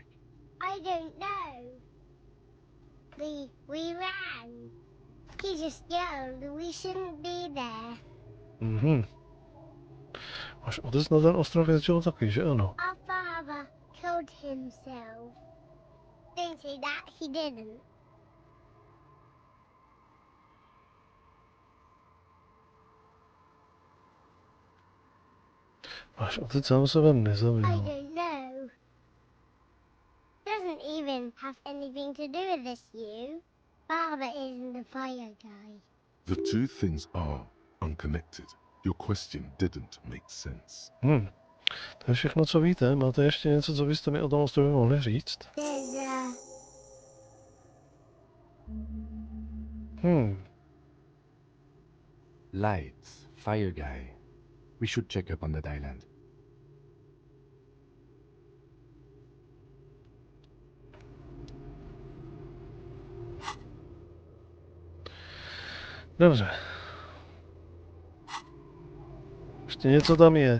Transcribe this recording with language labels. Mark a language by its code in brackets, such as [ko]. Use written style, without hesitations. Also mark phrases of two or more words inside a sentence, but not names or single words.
[en] I don't know. We ran. He just yelled we shouldn't be there. [cs] Váš otec na ten ostrov jezdil taky, že ano? [en] Our father killed himself. Don't say that, he didn't. [cs] Váš otec sám sebe [en] I [cs] nezabil. [en] don't know. Doesn't even have anything to do with this, you. Father isn't the fire guy. The two things are unconnected. Your question didn't make sense. [cs] To je všechno, co víte. Máte ještě něco, co byste mi o tom ostrově mohli říct? [en] There's Lights, fire guy. We should check up on that island. [cs] Dobře. Ještě něco tam je.